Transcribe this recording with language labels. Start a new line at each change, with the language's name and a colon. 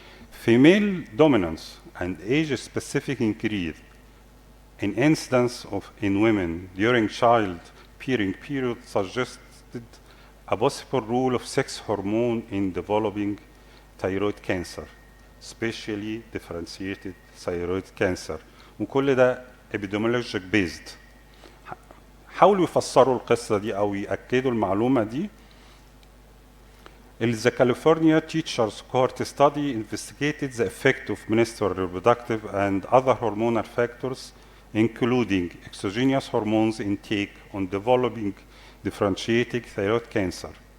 English: Female dominance and age-specific increase in incidence in women during childbearing period suggested a possible role of sex hormone in developing thyroid cancer, especially differentiated thyroid cancer.
Arabic: وكل ده
English: epidemiologic based.
Arabic: حاولوا يفسروا القصة دي أو يأكدوا المعلومة دي.
English: The California Teachers Cohort Study investigated the effect of menstrual, reproductive, and other hormonal factors, including exogenous hormones intake, on developing differentiated thyroid cancer.